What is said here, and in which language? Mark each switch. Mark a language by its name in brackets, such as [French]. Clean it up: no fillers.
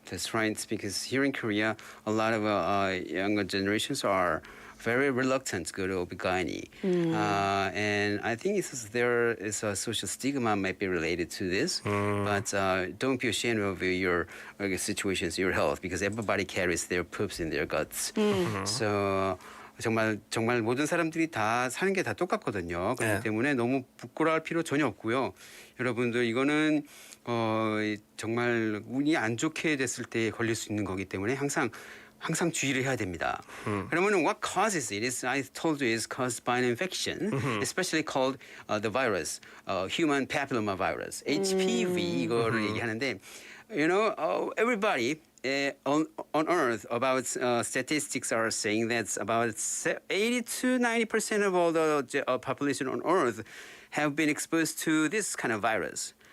[English] That's right, because here in Korea, a lot of younger generations are very reluctant to go to OB-GYN. And I think there is a social stigma might be related to this, but don't be ashamed of your situations, your health, because everybody carries their poops in their guts. [Korean] So 정말 모든 사람들이 다 사는 게 다 똑같거든요. 그렇기 때문에 너무 부끄러워할 필요 전혀 없고요. 여러분들 이거는 정말 운이 안 좋게 됐을 때 걸릴 수 있는 거기 때문에 항상 주의를 해야 됩니다. 그러면 [English] what causes it is, I told you, is caused by an infection, especially called the virus, human papilloma virus, HPV [Korean] 이거를 얘기하는데, [English] everybody on Earth, about statistics are saying that about 80 to 90% of all the population on Earth have been exposed to this kind of virus.